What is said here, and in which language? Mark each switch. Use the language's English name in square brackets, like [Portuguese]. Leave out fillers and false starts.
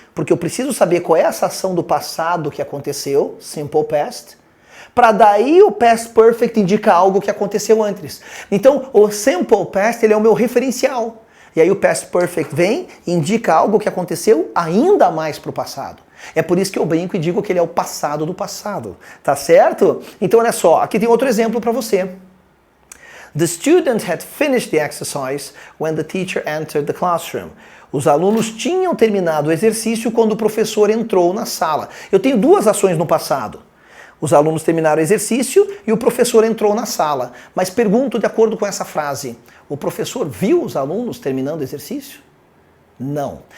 [Portuguese] Porque eu preciso saber qual é essa ação do passado que aconteceu, simple past, para daí o past perfect indicar algo que aconteceu antes. Então, o simple past ele é o meu referencial. E aí o past perfect vem e indica algo que aconteceu ainda mais para o passado. É por isso que eu brinco e digo que ele é o passado do passado. Tá certo? Então, olha só, aqui tem outro exemplo para você. [English] The student had finished the exercise when the teacher entered the classroom. [Portuguese] Os alunos tinham terminado o exercício quando o professor entrou na sala. Eu tenho duas ações no passado. Os alunos terminaram o exercício e o professor entrou na sala. Mas pergunto de acordo com essa frase, o professor viu os alunos terminando o exercício? Não.